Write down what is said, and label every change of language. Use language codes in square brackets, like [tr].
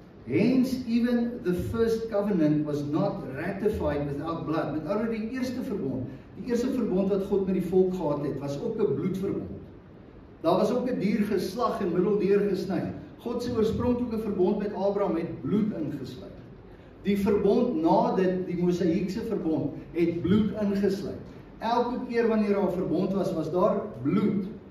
[en] Hence even the first covenant was not ratified without blood. [af] Met ander die eerste verbond wat God met die volk gehad het, was ook 'n bloedverbond. Daar was ook 'n dier geslag en middeldeur gesny. God se oorspronklike verbond met Abraham het bloed ingesluit. Die verbond na dit, die Mosaïekse verbond, het bloed ingesluit. Elke keer wanneer daar 'n verbond was daar bloed.